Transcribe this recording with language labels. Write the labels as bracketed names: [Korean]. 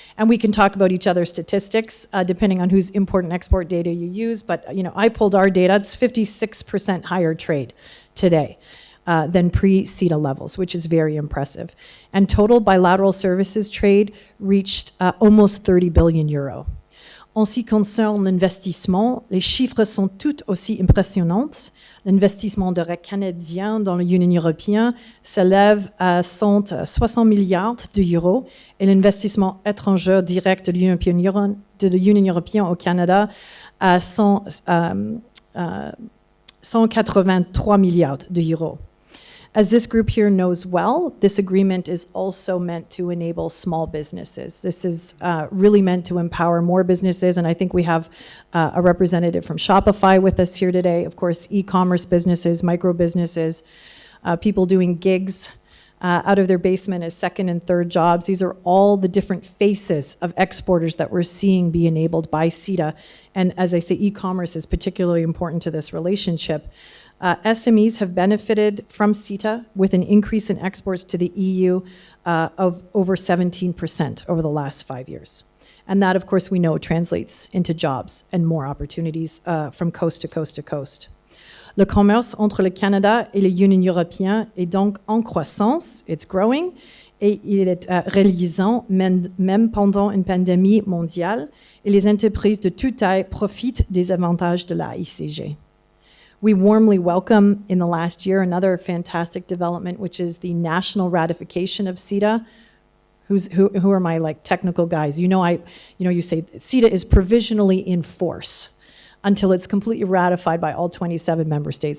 [English] And we can talk about each other's statistics depending on whose import and export data you use. But I pulled our data. It's 56% higher trade today than pre-CETA levels, which is very impressive. And total bilateral services trade reached almost 30 billion euro. [French] En ce qui concerne l'investissement, les chiffres sont tout aussi impressionnants. L'investissement direct canadien dans l'Union européenne s'élève à 160 milliards d'euros et l'investissement étranger direct de l'Union européenne au Canada à 183 milliards d'euros. [English] As this group here knows well, this agreement is also meant to enable small businesses. This is really meant to empower more businesses, and I think we have a representative from Shopify with us here today. Of course, e-commerce businesses, micro businesses, people doing gigs out of their basement as second and third jobs. These are all the different faces of exporters that we're seeing be enabled by CETA. And as I say, e-commerce is particularly important to this relationship. SMEs have benefited from CETA with an increase in exports to the EU of over 17% over the last 5 years. And that, of course, we know translates into jobs and more opportunities from coast to coast to coast. [French] Le commerce entre le Canada et l'Union européenne est donc en croissance, [English] it's growing, [French] et il est réalisant même pendant une pandémie mondiale, et les entreprises de toute taille profitent des avantages de la ICG. [English] We warmly welcome in the last year another fantastic development, which is the national ratification of CETA. Who are my technical guys? You say CETA is provisionally in force until it's completely ratified by all 27 member states.